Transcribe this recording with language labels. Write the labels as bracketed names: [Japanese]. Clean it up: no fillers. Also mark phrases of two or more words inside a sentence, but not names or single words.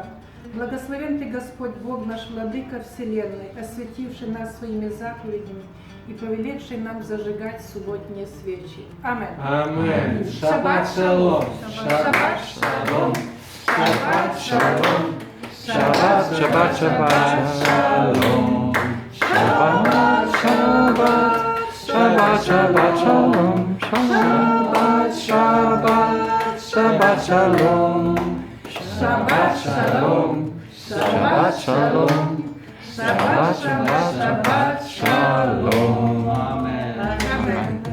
[Russian] Благословен Ты, Господь Бог наш, Владыка Вселенной, осветивший нас своими заповедями и повелевший нам зажигать субботние свечи. Амен. [Hebrew] אמן. שבת שלום. שבת שלום. שבת שלום. שבת שבת, שבת, שלום. שבת, שבת. שבת, שבת, שלום. שבת, שבת. שבת, שלום. שבת שלום. שבת, שלום. שבת, שבת, שבת, שלום. Amen. Amen.